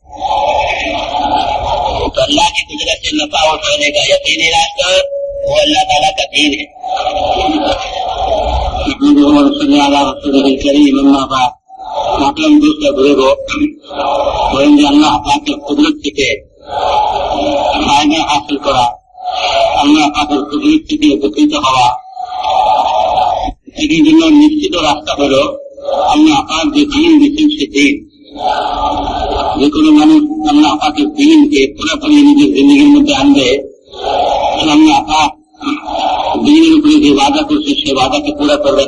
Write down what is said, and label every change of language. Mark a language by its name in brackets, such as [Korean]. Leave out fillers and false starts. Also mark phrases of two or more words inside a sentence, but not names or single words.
[Urdu] تو اللہ کی قدرت سے نفع اٹھانے کا یقینی راستہ وہ اللہ تعالیٰ کا دین ہے. مطلب دوسرا بزرگوں اللہ پاک کی قدرت [Bangla] থেকে ফায়দা হাসিল করা, আল্লাহ পাকের কুদরত থেকে উপকৃত হওয়া, এটির জন্য নিশ্চিত রাস্তা হল আল্লাহ পাক যে দিন দিচ্ছেন সে দিন. যে কোনো মানুষ আল্লাহ পাকের দিনকে পুরোপুরি নিজের জিন্দগির মধ্যে আনবে, আল্লাহ পাক দিনের উপরে যে ওয়াদা করছে সে ওয়াদাকে পুরো করবে.